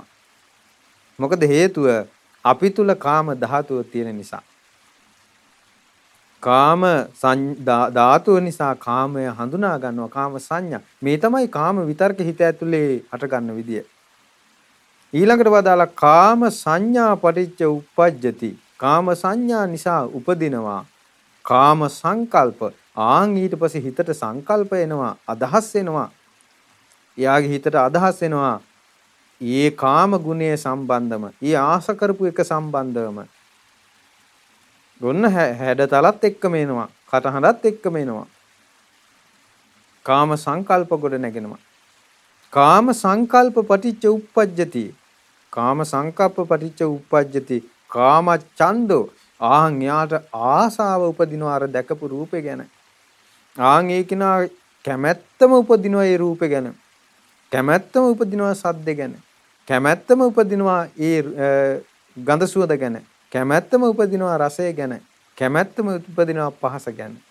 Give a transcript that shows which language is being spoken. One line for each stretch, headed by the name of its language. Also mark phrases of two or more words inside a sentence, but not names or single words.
Sinhala: මොකද හේතුව අපි තුල කාම ධාතුව තියෙන නිසා. කාම ධාතුව නිසා කාමය හඳුනා ගන්නවා. කාම සංඥා. මේ තමයි කාම විතර්ක හිත ඇතුලේ අට ගන්න විදිය. ඊළඟට වදාලා
Pali: කාම සංඥා පටිච්ච උප්පජ්ජති.
Sinhala: කාම සංඥා නිසා උපදිනවා කාම සංකල්ප. ආන් ඊට පස්සේ හිතට සංකල්ප එනවා, අදහස් එනවා. එයාගේ හිතට අදහස් එනවා. ඒ කාම ගුණයේ සම්බන්ධම, ඒ ආස කරපු එක සම්බන්ධවම. ගොන්න හැඩතලත් එක්කම එනවා, කටහඬත් එක්කම එනවා. කාම සංකල්ප ගොඩ නැගෙනවා.
Pali: කාම සංකල්ප පටිච්ච උප්පජ්ජති. කාම සංකප්ප පටිච්ච උප්පජ්ජති. කාම ඡන්தோ.
Sinhala: ආන් යාට ආසාව උපදිනවා අර දැකපු රූපේ ගැන. ආන් ඒකිනා කැමැත්තම උපදිනවා ඒ රූපේ ගැන. කැමැත්තම උපදිනවා සද්ද ගැන. කැමැත්තම උපදිනවා ඒ ගඳ සුවඳ ගැන. කැමැත්තම උපදිනවා රසය ගැන. කැමැත්තම උපදිනවා පහස ගැන.